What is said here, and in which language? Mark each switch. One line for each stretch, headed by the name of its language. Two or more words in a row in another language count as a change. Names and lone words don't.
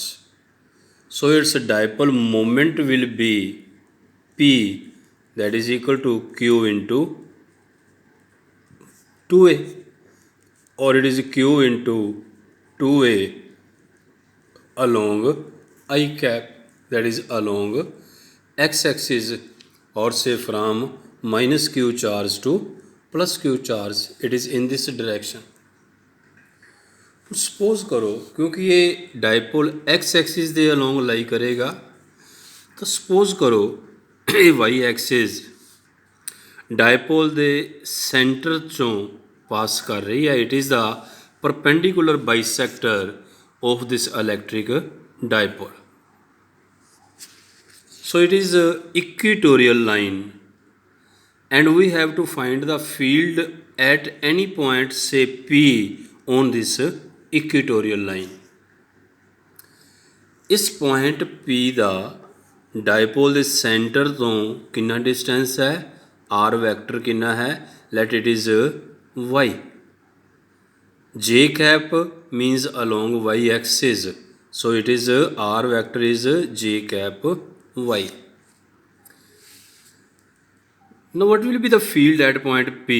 English: So its dipole moment will be P, that is equal to q into 2a, or it is q into 2a along I cap, that is along x-axis, or say from minus q charge to plus q charge, it is in this direction.
Hindi: सपोज करो क्योंकि ये डायपोल एक्स एक्सिस
Punjabi: ਦੇ ਅਲੋਂਗ ਲਾਈ ਕਰੇਗਾ, ਤਾਂ ਸਪੋਜ਼ ਕਰੋ ਇਹ
English: y axis
Punjabi: ਡਾਇਪੋਲ ਦੇ ਸੈਂਟਰ ਚੋਂ ਪਾਸ ਕਰ ਰਹੀ ਹੈ.
English: it is the perpendicular bisector of this electric dipole. So it is a equatorial line and we have to find the field at any point say P on this equatorial line.
Punjabi: इस point P ਦਾ dipole ਦੇ center ਤੋਂ ਕਿੰਨਾ distance ਹੈ,
English: r vector
Punjabi: ਕਿੰਨਾ ਹੈ,
English: let it is y. J cap means along y axis, so it is r vector is j cap y. Now what will be the field at point P?